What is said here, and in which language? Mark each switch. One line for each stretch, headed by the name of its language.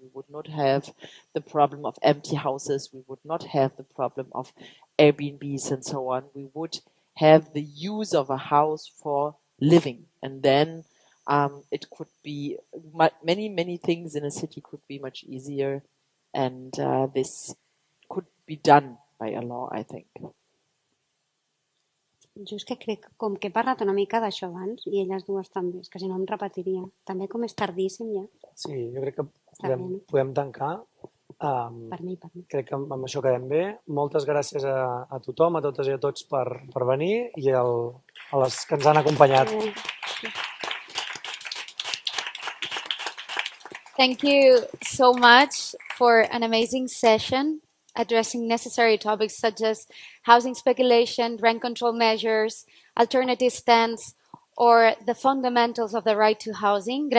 English: We would not have the problem of empty houses. We would not have the problem of Airbnbs and so on. We would have the use of a house for living. And then it could be many things in a city could be much easier. And this could be done by a law, I think.
Catalan: Jo és que crec, com que he parlat una mica d'això abans, i elles dues també, és que si no em repetiria. També com és tardíssim ja. Sí, jo crec que podem tancar. Per mi. Crec que amb això quedem bé. Moltes gràcies a tothom, a totes i a tots per venir i a les que ens han acompanyat.
English: Thank you so much for an amazing session addressing necessary topics such as housing speculation, rent control measures, alternative stands, or the fundamentals of the right to housing.